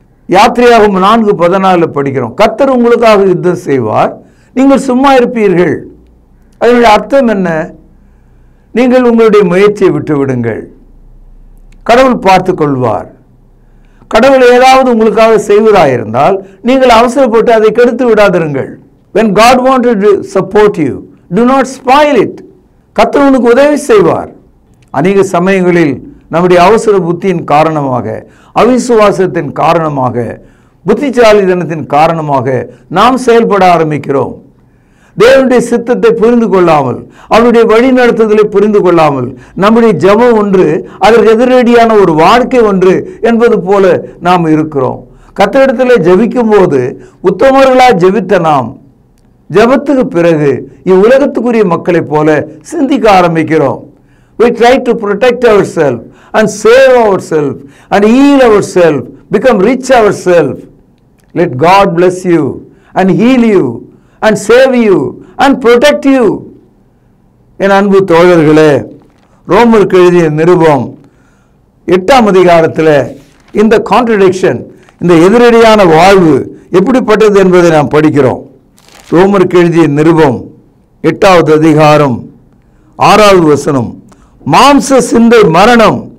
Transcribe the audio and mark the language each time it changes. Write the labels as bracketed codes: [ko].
[ta] யாத்திரையாகும் 4:14 படிக்கிறோம். கர்த்தர் உங்களுக்காக யுத்தம் செய்வார், நீங்கள் சும்மா இருப்பீர்கள். அதனுடைய அர்த்தம் என்ன? நீங்கள் உங்களுடைய முயற்சியை விட்டு விடுங்கள், கடவுள் பார்த்து கொள்வார். கடவுள் ஏதாவது உங்களுக்காக செய்வதாயிருந்தால் நீங்கள் அவசரப்பட்டு அதை கெடுத்து விடாதிருங்கள். [en] When God wanted to support you, do not spoil it. [ta] கர்த்தர் உனக்கு உதவி செய்வார். அநேக சமயங்களில் நம்முடைய அவசர புத்தியின் காரணமாக, அவிசுவாசத்தின் காரணமாக, புத்திசாலித்தனத்தின் காரணமாக நாம் செயல்பட ஆரம்பிக்கிறோம். தேவனுடைய சித்தத்தை புரிந்து கொள்ளாமல், அவருடைய வழி நடத்துதலை புரிந்து கொள்ளாமல், நம்முடைய ஜெபம் ஒன்று, அதற்கு எதிரடியான ஒரு வாழ்க்கை ஒன்று என்பது போல நாம் இருக்கிறோம். கர்த்தரிடத்தில் ஜெபிக்கும் போது உத்தமர்களாக ஜெபித்த நாம் ஜெபத்துக்கு பிறகு இவ்வுலகத்துக்குரிய மக்களைப் போல சிந்திக்க ஆரம்பிக்கிறோம். [en] We try to protect ourselves and save ourselves and heal ourselves, become rich ourselves. Let God bless you and heal you and save you and protect you. [ta] என் அன்பு தோழர்களே, ரோமருக்கு எழுதிய நிருபம் 8ஆம் அதிகாரத்தில் இந்த கான்ட்ரடிக்ஷன், இந்த எதிரடியான வாழ்வு எப்படிப்பட்டது என்பதை நாம் படிக்கிறோம். ரோமருக்கு எழுதிய நிருபம் 8வது அதிகாரம் 6வது வசனம். மாம்ச சிந்தை மரணம்,